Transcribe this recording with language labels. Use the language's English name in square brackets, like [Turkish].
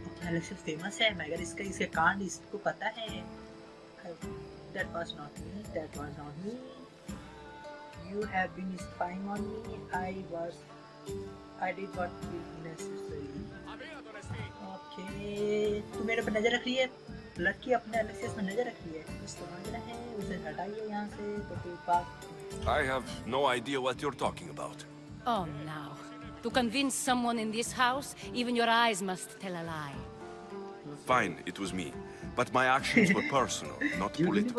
[Hindi] Alexis famous है मगर इसके कांड इसको पता है। [English] That was not me. That was not me. You have been spying on me. I did what was necessary. [Hindi] Okay. तू मेरे पर नजर रख रही है। लड़की अपने एलेक्सिस पर नजर रख रही है। उसको समझना है, उसे हटाइए यहाँ से तो कोई बात। [English] I have no idea what you're talking about. Oh, now. To convince someone in this house, even your eyes must tell a lie. Fine, it was me. But my actions were personal, not political.